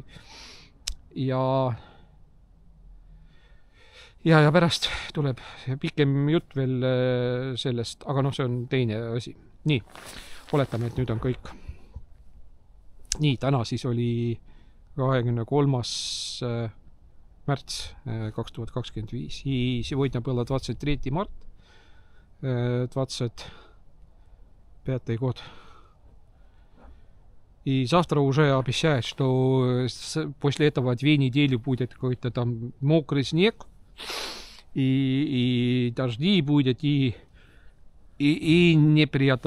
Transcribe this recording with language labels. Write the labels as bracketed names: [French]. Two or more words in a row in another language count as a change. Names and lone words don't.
[Estonian] Ja pärast tuleb pikem jutt veel sellest, aga see on teine asi. Nii, oletame, et nüüd on kõik. Nii, täna siis oli 23. märts 2025. [Russian] И сегодня было 23 марта 25 год. И завтра уже обещают, что после этого 2 недели будет какой-то там мокрый снег, и дожди будет, и неприятно.